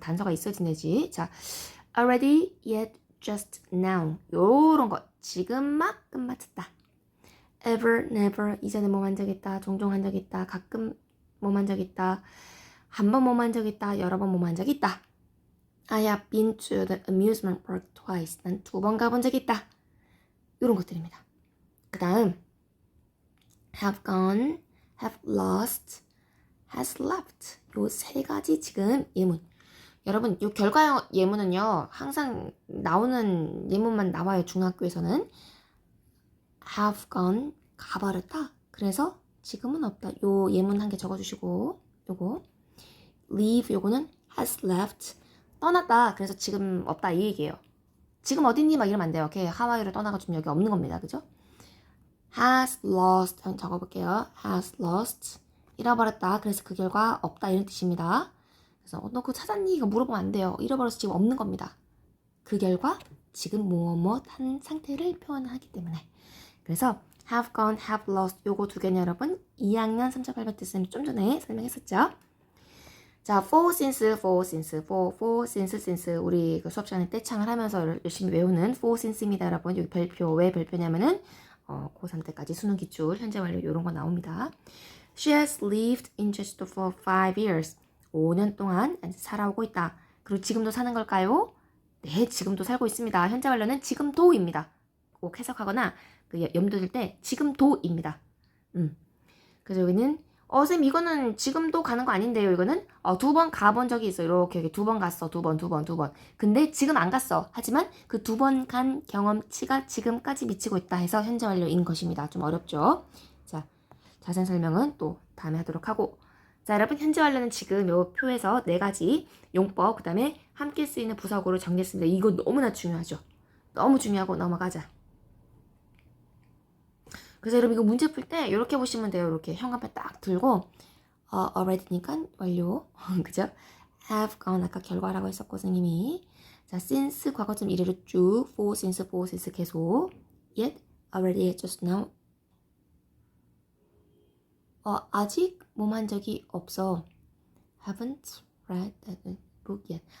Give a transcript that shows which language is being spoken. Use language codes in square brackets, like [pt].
[ko] 단서가 있어야지 내지. 자, [en] already, yet, just now. [ko] 요런 거 지금 막 끝마쳤다. [en] ever, never, [ko] 이전에 뭐 한 적 있다, 종종 한 적 있다, 가끔 뭐 한 적 있다, 한 번 뭐 한 적 있다, 여러 번 뭐 한 적 있다. [en] I have been to the amusement park twice. [ko] 난 2번 가본 적 있다. 이런 것들입니다. 그 다음 [en] have gone, have lost, has left. [ko] 요 세 가지 지금 예문. 여러분 요 결과형 예문은요 항상 나오는 예문만 나와요. 중학교에서는 have gone 가버렸다. 그래서 지금은 없다. 요 예문 한 개 적어주시고 요거 leave 요거는 has left 떠났다. 그래서 지금 없다 이 얘기예요. 지금 어딨니? 막 이러면 안 돼요. 오케이 하와이를 떠나가지고 여기 없는 겁니다. 그죠? has lost 한번 적어볼게요. has lost 잃어버렸다. 그래서 그 결과 없다 이런 뜻입니다. 그래서 너 그거 찾았니? 이거 물어보면 안 돼요. 잃어버려서 지금 없는 겁니다. 그 결과 지금 무엇 한 상태를 표현하기 때문에. 그래서 have gone, have lost 요거 두 개는 여러분 2학년 3차 800 때 쌤이 좀 전에 설명했었죠. 자, for, since, for, since, for, since, since 우리 그 수업 시간에 떼창을 하면서 열심히 외우는 for, since입니다, 여러분. 여기 별표, 왜 별표냐면은 고3 때까지 수능 기출, 현재 완료 이런 거 나옵니다. [en] She has lived in Jeju for 5 years. [ko] 5년 동안 살아오고 있다. 그리고 지금도 사는 걸까요? 네, 지금도 살고 있습니다. 현재 완료는 지금도입니다. 꼭 해석하거나 그 염두에 둘 때 지금도입니다. 그래서 여기는 쌤 이거는 지금도 가는 거 아닌데요. 이거는 2번 가본 적이 있어. 이렇게 2번 갔어. 2번. 근데 지금 안 갔어. 하지만 그 2번 간 경험치가 지금까지 미치고 있다 해서 현재 완료인 것입니다. 좀 어렵죠? 자, 자세한 설명은 또 다음에 하도록 하고. 자, 여러분 현재 완료는 지금 요 표에서 4가지 용법, 그 다음에 함께 쓰이는 부사구를 정리했습니다. 이거 너무나 중요하죠. 너무 중요하고 넘어가자. 그래서 여러분 이거 문제 풀 때 이렇게 보시면 돼요. 이렇게 현관펜 딱 들고 already니까 완료. 그죠? have gone 아까 결과라고 했었고 선생님이 자 since 과거점 이래로 쭉 for since 계속 [en] yet already just now [ko] 아직 몸한 적이 없어. [en] haven't read that book yet.